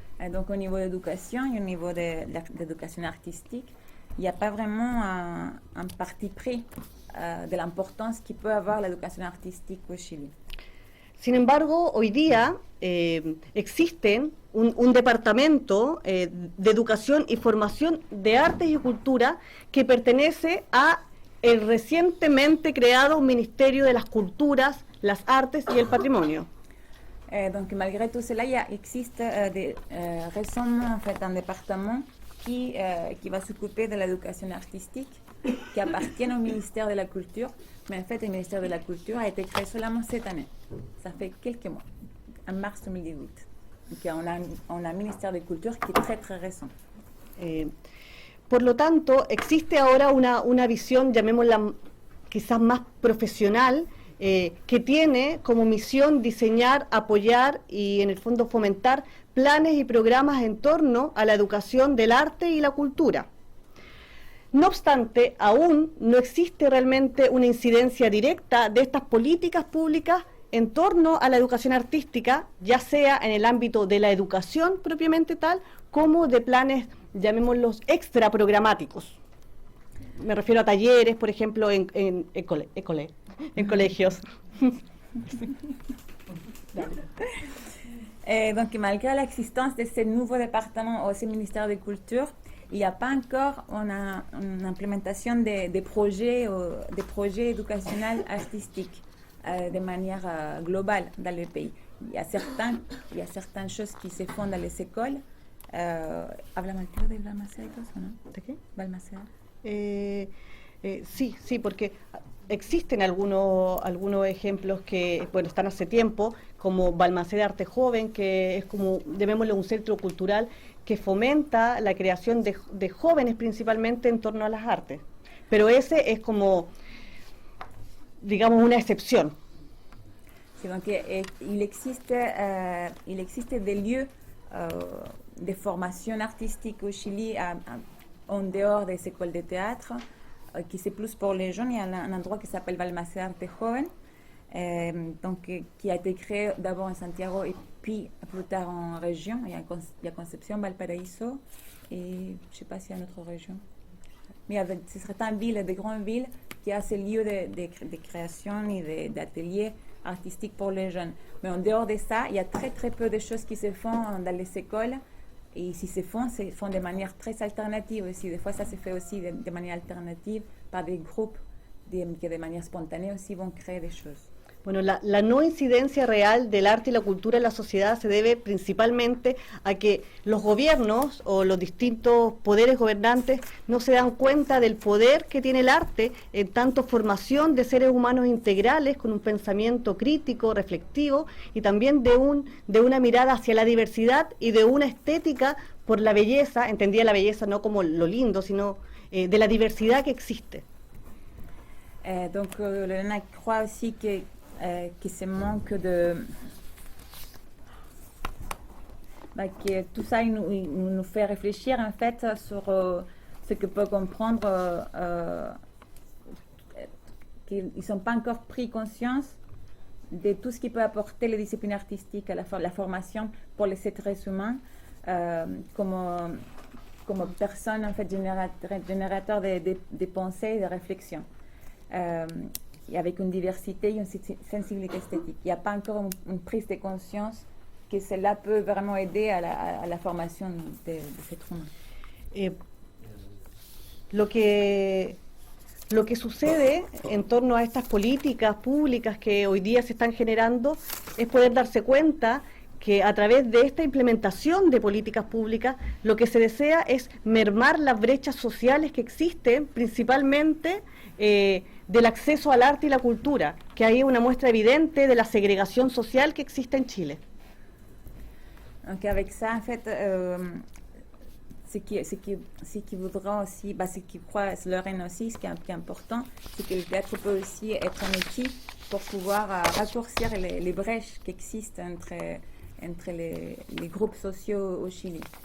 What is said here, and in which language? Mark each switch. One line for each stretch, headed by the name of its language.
French: Donc au niveau de l'éducation et au niveau de l'éducation artistique, il n'y a pas vraiment un parti pris de l'importance que peut avoir l'éducation artistique au Chili.
Spanish: Sin embargo, hoy día existen un departamento de educación y formación de artes y cultura que pertenece a el recientemente creado Ministerio de las Culturas, las Artes y el Patrimonio.
French: Donc malgré tout cela, il existe récemment en fait un département qui va s'occuper de l'éducation artistique, qui appartient au ministère de la Culture, mais en fait le ministère de la Culture a été créé seulement cette année. Ça fait quelques mois, en mars 2018. Donc on a un ministère de Culture qui est très très récent.
Spanish: Por lo tanto, existe ahora una visión, llamémosla quizás más profesional, que tiene como misión diseñar, apoyar y en el fondo fomentar planes y programas en torno a la educación del arte y la cultura. No obstante, aún no existe realmente una incidencia directa de estas políticas públicas en torno a la educación artística, ya sea en el ámbito de la educación propiamente tal, como de planes, llamémoslos extra programáticos. Me refiero a talleres, por ejemplo, en colegios.
French: Donc malgré l'existence de ce nouveau département au ministère de la Culture, il n'y a pas encore une implémentation des projets éducationnels artistiques de manière globale dans le pays. Il y a certaines choses qui se font dans les écoles.
Spanish: ¿Habla Maltero de Balmaceda y todo eso, no? ¿De qué? Balmaceda. Sí, porque existen algunos ejemplos que están hace tiempo, como Balmaceda Arte Joven, que es como, llamémosle, un centro cultural que fomenta la creación de jóvenes principalmente en torno a las artes. Pero ese es como, digamos, una excepción.
French: Sí, donc, il existe des lieux de formation artistique au Chili en dehors des écoles de théâtre, qui c'est plus pour les jeunes. Il y a un endroit qui s'appelle Balmaceda Arte Joven, donc, qui a été créé d'abord en Santiago et puis plus tard en région. Il y a Concepción, Valparaíso et je ne sais pas s'il y a une autre région. Mais ce serait une ville, des grandes villes qui a ces lieux de création et d'ateliers artistiques pour les jeunes. Mais en dehors de ça, il y a très très peu de choses qui se font dans les écoles. Et si se font de manière très alternative aussi. Des fois, ça se fait aussi de manière alternative par des groupes qui de manière spontanée aussi vont créer des choses.
Spanish: Bueno, la no incidencia real del arte y la cultura en la sociedad se debe principalmente a que los gobiernos o los distintos poderes gobernantes no se dan cuenta del poder que tiene el arte en tanto formación de seres humanos integrales con un pensamiento crítico, reflexivo y también de una mirada hacia la diversidad y de una estética por la belleza, entendía la belleza no como lo lindo, sino de la diversidad que existe.
French: Donc, Lorena croit aussi que ce manque que tout ça il nous fait réfléchir en fait sur ce que peut comprendre qu'ils ne sont pas encore pris conscience de tout ce qui peut apporter les disciplines artistiques à la formation pour les êtres humains comme personnes en fait générateurs de pensées et de réflexions. Et avec une diversité et une sensibilité esthétique. Il n'y a pas encore une prise de conscience que cela peut vraiment aider à la formation de cet humain.
Spanish: Lo que sucede en torno a estas políticas públicas que hoy día se están generando es poder darse cuenta que a través de esta implementación de políticas públicas lo que se desea es mermar las brechas sociales que existen, principalmente del acceso al arte y la cultura, que hay una muestra evidente de la segregación social que existe en Chile.
French: Donc avec ça, en fait, ce qui voudra aussi, ce qui croit Lorena aussi, ce qui est important, c'est que le théâtre peut aussi être un outil pour pouvoir raccourcir les brèches qui existent entre les groupes sociaux au Chili.